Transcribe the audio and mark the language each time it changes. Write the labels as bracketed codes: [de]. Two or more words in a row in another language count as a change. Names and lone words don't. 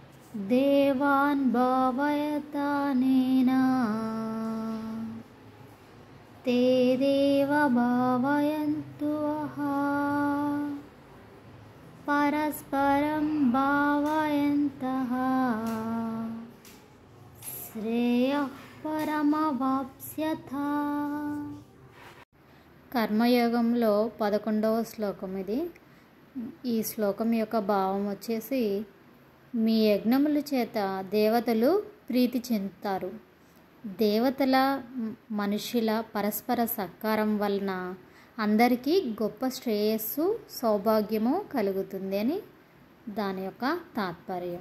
[sa] देवान् भावयतानेन ते देव भावयन्तु परस्परं भावयन्तः श्रेयः परमवाप्स्यथ. [te] కర్మయోగంలో 11వ శ్లోకం ఇది. ఈ శ్లోకం యొక్క భావం వచ్చేసి, మీ యజ్ఞముల చేత దేవతలు ప్రీతి చెందుతారు. దేవతల మనుషుల పరస్పర సహకారం వలన అందరికీ గొప్ప శ్రేయస్సు సౌభాగ్యము కలుగుతుంది అని దాని యొక్క తాత్పర్యం.